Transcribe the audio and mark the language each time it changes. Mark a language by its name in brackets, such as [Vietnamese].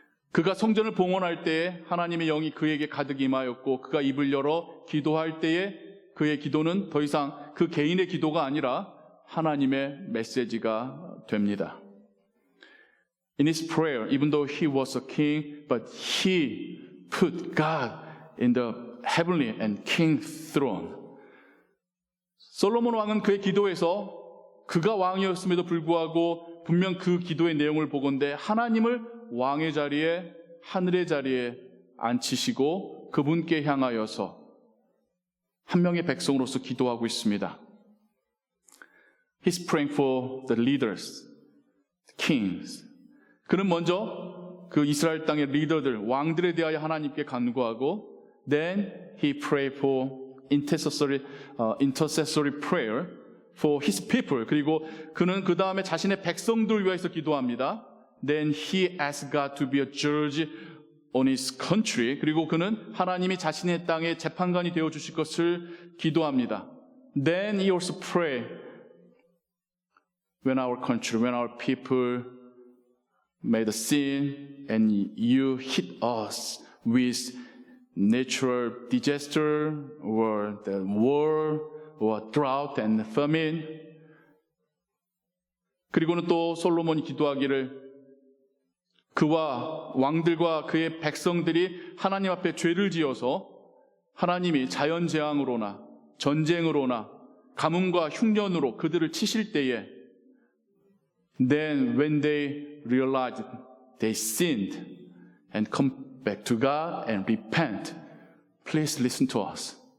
[Korean] 그가 성전을 봉헌할 때에 하나님의 영이 그에게 가득 임하였고, 그가 입을 열어 기도할 때에 그의 기도는 더 이상 그 개인의 기도가 아니라 하나님의 메시지가 됩니다. [English] In his prayer, even though he was a king, but he put God in the heavenly and king throne. [Korean] 솔로몬 왕은 그의 기도에서 그가 왕이었음에도 불구하고 분명 그 기도의 내용을 보건대 하나님을 왕의 자리에, 하늘의 자리에 앉히시고 그분께 향하여서 한 명의 백성으로서 기도하고 있습니다. [English] He's praying for the leaders, the kings. [Korean] 그는 먼저 그 이스라엘 땅의 리더들, 왕들에 대하여 하나님께 간구하고, [English] then he prayed for intercessory prayer for his people. [Korean] 그리고 그는 그 다음에 자신의 백성들을 위해서 기도합니다. [English] Then he asked God to be a judge on his country. [Korean] 그리고 그는 하나님이 자신의 땅에 재판관이 되어 주실 것을 기도합니다. [English] Then he also prayed when our country, when our people made a sin and you hit us with natural disaster or the war or drought and famine. [Korean] 그리고는 또 솔로몬이 기도하기를 그와 왕들과 그의 백성들이 하나님 앞에 죄를 지어서 하나님이 자연재앙으로나 전쟁으로나 가뭄과 흉년으로 그들을 치실 때에 [English] Then when they realized they sinned and come back to God and repent, please listen to us.